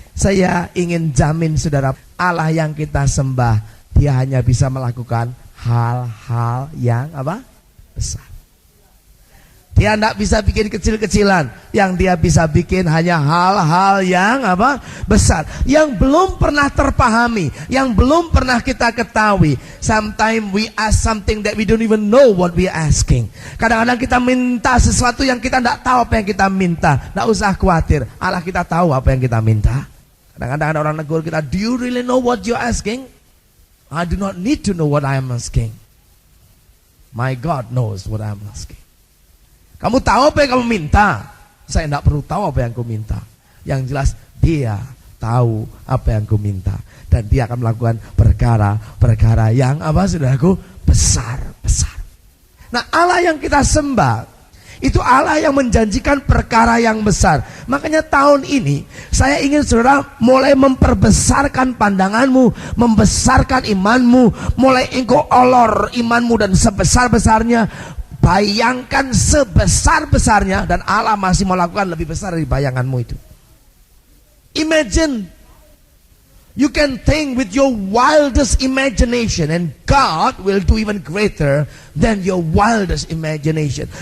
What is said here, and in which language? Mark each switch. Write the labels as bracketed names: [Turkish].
[Indonesian] Saya ingin jamin saudara, Allah yang kita sembah, Dia hanya bisa melakukan hal-hal yang besar. Dia tidak bisa bikin kecil-kecilan. Yang Dia bisa bikin hanya hal-hal yang besar, yang belum pernah terpahami, yang belum pernah kita ketahui. [English] Sometimes we ask something that we don't even know what we are asking. [Indonesian] Kadang-kadang kita minta sesuatu yang kita tidak tahu apa yang kita minta. Tidak usah khawatir, Allah kita tahu apa yang kita minta. Kadang-kadang ada orang negur kita, [English] do you really know what you're asking? I do not need to know what I am asking. My God knows what I am asking. [Indonesian] Kamu tahu apa yang kamu minta? Saya tidak perlu tahu apa yang aku minta. Yang jelas Dia tahu apa yang aku minta, dan Dia akan melakukan perkara-perkara yang saudaraku, besar-besar. Nah, Allah yang kita sembah, Itu Allah yang menjanjikan perkara yang besar. Makanya tahun ini saya ingin saudara mulai memperbesarkan pandanganmu, membesarkan imanmu. Mulai engkau olor imanmu dan sebesar-besarnya. Bayangkan sebesar-besarnya, dan Allah masih melakukan lebih besar dari bayanganmu itu. [English] Imagine. You can think with your wildest imagination, and God will do even greater than your wildest imagination.